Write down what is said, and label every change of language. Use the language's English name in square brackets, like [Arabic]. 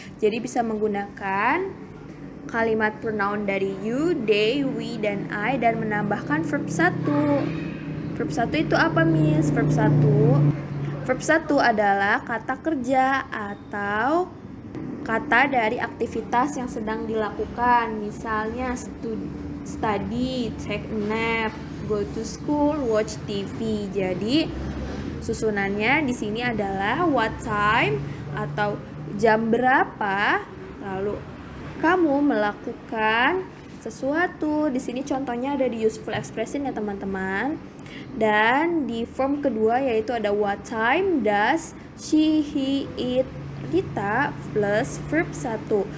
[Indonesian] Jadi bisa menggunakan kalimat pronoun dari you, they, we, dan I dan menambahkan verb 1. Verb 1 itu apa, Miss? Verb 1 adalah kata kerja atau kata dari aktivitas yang sedang dilakukan. Misalnya [English] study, take a nap, go to school, watch TV. [Indonesian] Jadi susunannya di sini adalah [English] what time [Indonesian] atau jam berapa, lalu kamu melakukan sesuatu. Di sini contohnya ada di [English] useful expression [Indonesian] ya teman-teman. Dan di form kedua yaitu ada [English] what time does she, he, it, Rita [Indonesian] plus verb 1.